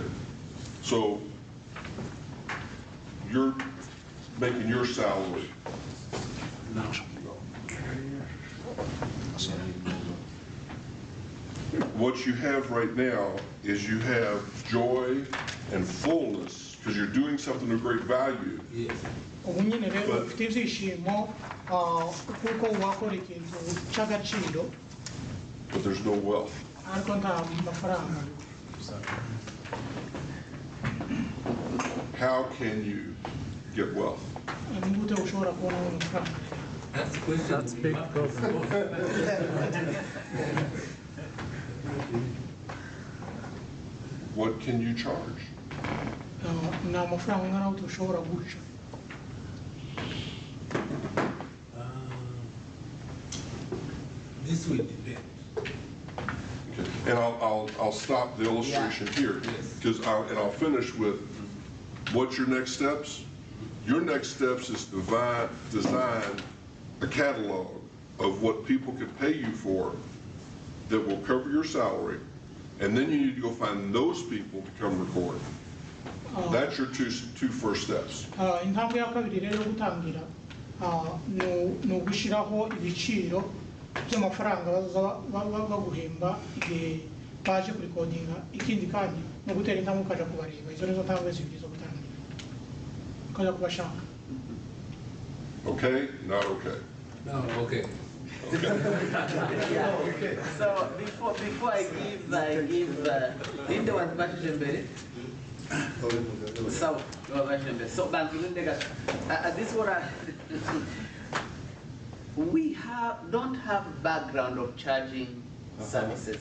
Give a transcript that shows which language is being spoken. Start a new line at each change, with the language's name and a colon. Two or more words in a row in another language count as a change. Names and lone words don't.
English: So you're making your salary. No. What you have right now is you have joy and fullness because you're doing something of great value. Yes.
Kinyarwanda: Ubu nyine rero ufite ibyishimo kuko wakora ikintu cy'agaciro.
English: But there's no wealth.
Kinyarwanda: Ariko nta mafaranga.
English: How can you get wealth?
Kinyarwanda: Ni gute ushobora kubona amafaranga?
English: That's the question. That's big problem. What can you charge? Ni amafaranga angana gute ushobora guca? This will depend. Okay. And I'll stop the illustration here, because I'll finish with, what's your next steps? Your next steps is to design a catalog of what people can pay you for that will cover your salary, and then you need to go find those people to come record. That's your two first steps.
Kinyarwanda: Intambwe ya kabiri rero gutangira no gushiraho ibiciro by'amafaranga baguhemba igihe baje kurikodinga, ikindi kandi no gutera intambwe ukaja kubareba. Izo nizo ntambwe zibiri zo gutangira ukaja kubashaka.
English: Okay? Not okay? No, okay. Yeah. So before I give Linda was Bashembe. So this what we don't have background of charging services.